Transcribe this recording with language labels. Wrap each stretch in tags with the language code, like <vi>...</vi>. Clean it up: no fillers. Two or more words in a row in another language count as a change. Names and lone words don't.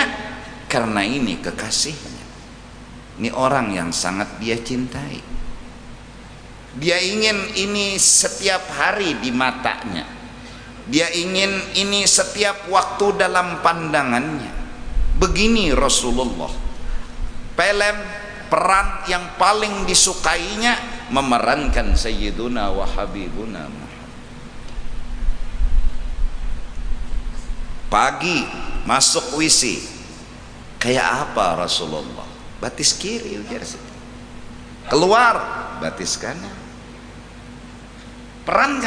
<id>Karena ini kekasihnya, ini orang yang sangat dia cintai, dia ingin ini setiap hari di matanya, dia ingin ini setiap waktu dalam pandangannya. Begini Rasulullah, film peran yang paling disukainya memerankan</id> <ar>سيدنا وحبيبنا محمد.</ar> <id>Pagi masuk WC kayak apa Rasulullah?</id> <bjn>Batis kiri ujar situ. Keluar batis kanan.</bjn> <id>Perankan.</id>